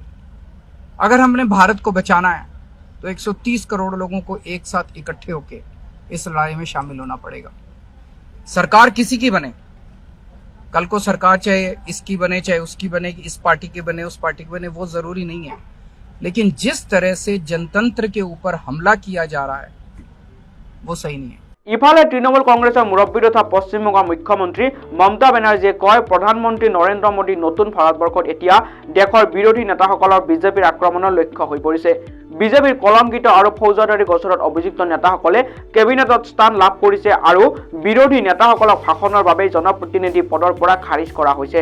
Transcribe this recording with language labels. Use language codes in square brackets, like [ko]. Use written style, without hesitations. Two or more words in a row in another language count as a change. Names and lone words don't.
[hi] अगर हमने भारत को बचाना है तो 130 करोड़ लोगों को एक साथ इकट्ठे होके इस लड़ाई में शामिल होना पड़ेगा। सरकार किसी की बने, कल को सरकार चाहे इसकी बने चाहे उसकी बने, इस पार्टी की बने उस पार्टी की बने, वो जरूरी नहीं है। लेकिन जिस तरह से जनतंत्र के ऊपर हमला किया जा रहा है वो सही नहीं है। [as] ইফালে তৃণমূল কংগ্ৰেছৰ মুৰব্বী তথা পশ্চিমবংগৰ মুখ্যমন্ত্ৰী মমতা বেনাৰ্জীয়ে কয়, প্ৰধানমন্ত্ৰী নৰেন্দ্ৰ মোদী নতুন ভাৰতবৰ্ষত এতিয়া দেশৰ বিৰোধী নেতাসকলৰ বিজেপিৰ আক্ৰমণৰ লক্ষ্য হৈ পৰিছে। বিজেপিৰ কলংকিত আৰু ফৌজদাৰী গোচৰত অভিযুক্ত নেতাসকলে কেবিনেটত স্থান লাভ কৰিছে আৰু বিৰোধী নেতাসকলক ভাষণৰ বাবে জনপ্ৰতিনিধি পদৰ পৰা খাৰিজ কৰা হৈছে।